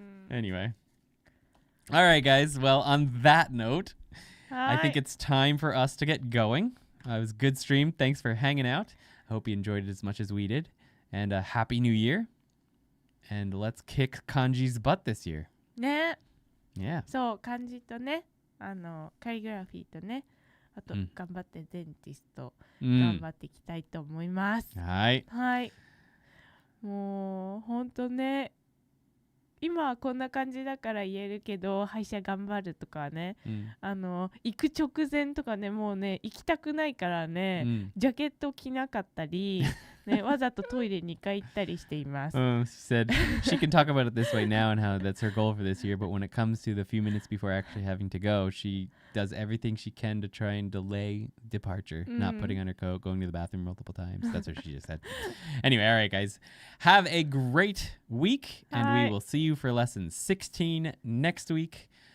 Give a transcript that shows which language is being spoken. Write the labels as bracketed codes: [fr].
[en] Anyway. All right, guys. Well, on that note, I think it's time for us to get going. It was a good stream. Thanks for hanging out. I hope you enjoyed it as much as we did. And a happy new year. And let's kick Kanji's butt this year. [ja] ね。 [en] Yeah. [ja] そう、漢字とね、カリグラフィーとね、あと、頑張ってデンティスト、頑張っていきたいと思います。はい。はい。もう、ほんとね、今はこんな感じだから言えるけど、歯医者頑張るとかね、行く直前とかね、もうね、行きたくないからね、ジャケット着なかったり、ね、わざとトイレ2回行ったりしています。 [en] She said she can talk about it this way now and how that's her goal for this year, but when it comes to the few minutes before actually having to go, she does everything she can to try and delay departure, not putting on her coat, going to the bathroom multiple times. That's what she just said. Anyway, all right, guys. Have a great week, and we will see you for lesson 16 next week.